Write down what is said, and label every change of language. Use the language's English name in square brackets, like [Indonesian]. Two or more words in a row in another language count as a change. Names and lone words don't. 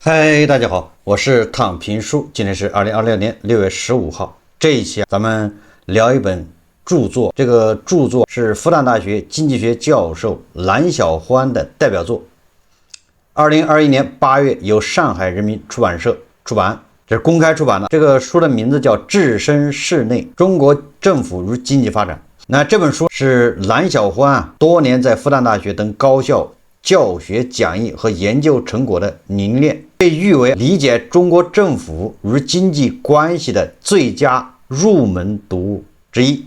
[Chinese] 嗨，大家好，我是躺平叔，今天是2026年6月15号。這一期咱們聊一本著作，這個著作是复旦大學經濟學教授藍小歡的代表作。2021年8月由上海人民出版社出版，這是公開出版的。這個書的名字叫《置身事內：中國政府與經濟發展》。那這本書是藍小歡多年在复旦大學等高校教學講義和研究成果的凝練，被譽為理解中國政府與經濟關係的最佳入門讀物之一。